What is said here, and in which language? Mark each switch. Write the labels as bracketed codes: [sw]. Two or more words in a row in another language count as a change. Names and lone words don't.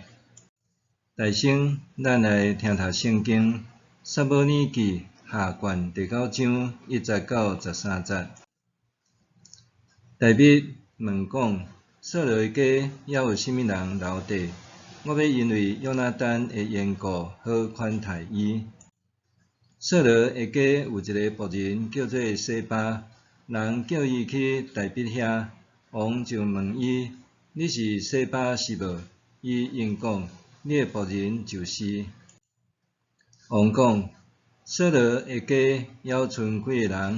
[nan] 大圣，咱来听读圣经《撒母耳记》下卷第9章1节到13节。大卫问讲：扫罗的家还有甚物人留地？我要因为约拿单的缘故，好款待伊。扫罗的家有一个仆人叫做西巴，人叫伊去大卫遐，王就问伊：你是西巴是无？伊应讲：你的仆人就是。王讲：扫罗的家还有剩几个人？